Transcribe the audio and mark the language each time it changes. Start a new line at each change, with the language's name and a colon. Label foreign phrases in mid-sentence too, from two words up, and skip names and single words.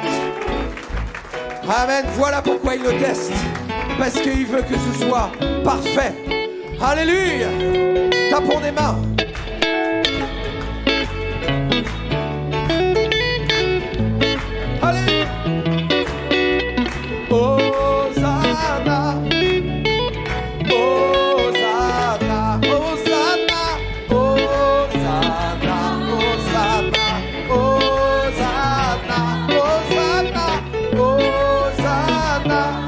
French: Amen. Voilà pourquoi il le teste. Parce qu'il veut que ce soit parfait. Alléluia. Tapons des mains. Alléluia.
Latin: Hosanna. Hosanna. Hosanna. Hosanna. Hosanna. Hosanna. Hosanna. Hosanna.